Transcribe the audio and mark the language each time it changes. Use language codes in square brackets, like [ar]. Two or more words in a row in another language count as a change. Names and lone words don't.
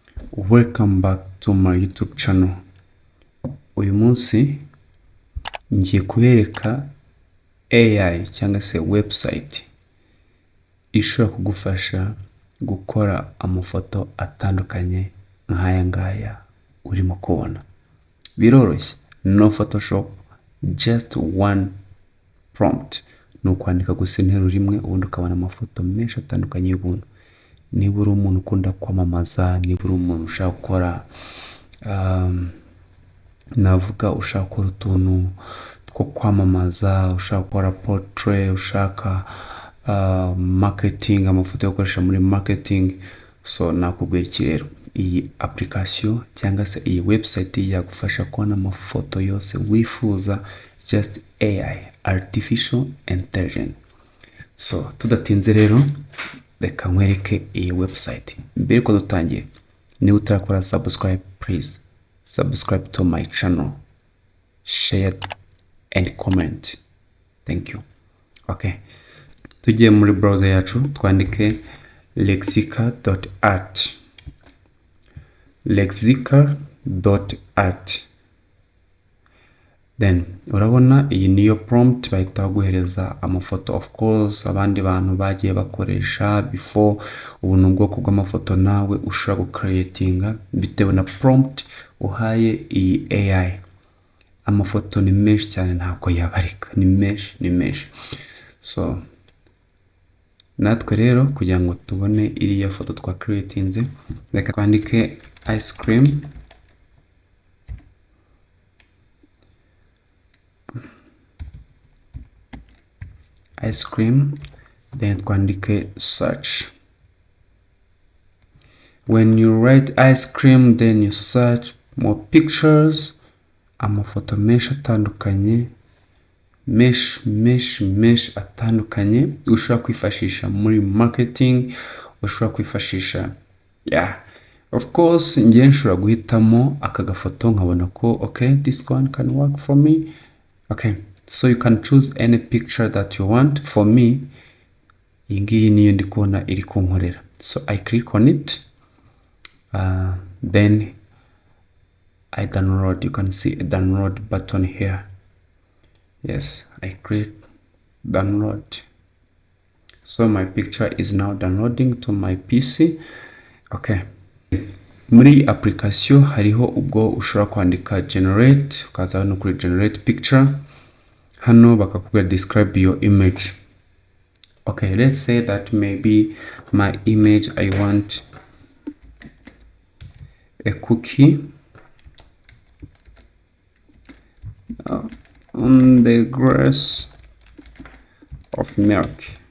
[en] Welcome back to my YouTube channel. [rw] Uyu munsi ngiye kubereka AI cyangwa se website ishobora kugufasha gukora amafoto atandukanye nk'aya ngaya urimo kubona. [en] Biroroshye, no Photoshop, just one prompt. [rw] No kwandika gusa interuro rimwe ubundi ukabona amafoto menshi atandukanye y'ubuntu. Niba uri umuntu ukunda kwamamaza, niba uri umuntu ushaka gukora navuga ushaka gukora utuntu two kwamamaza, ushaka gukora portrait, ushaka marketing, amafoto yo gukoresha muri marketing, so nakubwira iki rero, iyi application cyangwa se iyi website yagufasha kubona amafoto yose wifuza, [en] just AI, artificial intelligence. [rw] So tudatinze rero reka nkwereke iyi website. Mbere ko dutangiye, niba utarakora subscribe, [en] please subscribe to my channel, share and comment. Thank you. [rw] Okay, tugiye muri browser yacu twandike lexica.art. lexica.art. Then urabona iyi niyo prompt bahita guhereza amafoto. [en] Of course [rw] abandi bantu bagiye bakoresha before, ubu ni ubwoko bw'amafoto nawe ushobora gucreatinga bitewe na prompt uhaye iyi AI. Amafoto ni menshi cyane ntabwo yabarika, ni menshi. So natwe rero kugira ngo tubone iriya foto twa creatinze, reka twandike [en] ice cream, then [rw] twandike search. [en] When you write ice cream, then you search more pictures. [rw] Amafoto menshi atandukanye, mesh atandukanye ushobora kwifashisha muri marketing, ushobora kwifashisha [en] of course [rw] ngiye nshobora guhitamo aka gafoto nkabona ko [en] okay, this one can work for me. Okay, so you can choose any picture that you want. For me, [rw] iyi ngiyi niyo ndi kubona iri kunkorera, [en] so I click on it, then I download. You can see a download button here. Yes, I click download. So my picture is now downloading to my PC. [rw] Okay, muri application hariho ubwo ushobora kwandika generate, ukaza hano kuri [en] generate picture, [rw] hano bakakubwira [en] describe your image. Okay, let's say that maybe my image, I want a cookie on the grass of milk.